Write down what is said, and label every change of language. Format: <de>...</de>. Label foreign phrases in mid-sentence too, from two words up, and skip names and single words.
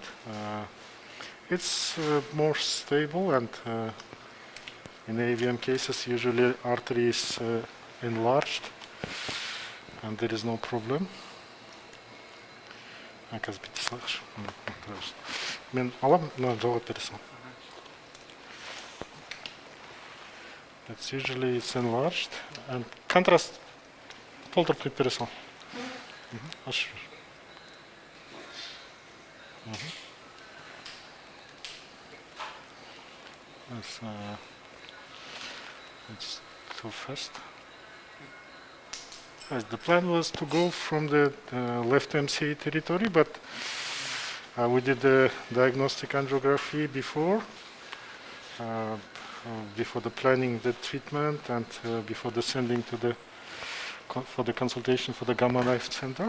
<en>It's more stable, and in AVM cases usually artery is enlarged and there is no problem.</en> <kk>Мен алам, но жауап бересің.</kk> <en>It's usually it's enlarged, and contrast</en> <kk>толтырып қойып бересің. Ашып жібер.</kk> <en>It's too fast. Yes, the plan was to go from the left MCA territory, but we did the diagnostic angiography before the planning the treatment, and before the sending to the for the consultation for the Gamma Knife Center.</en>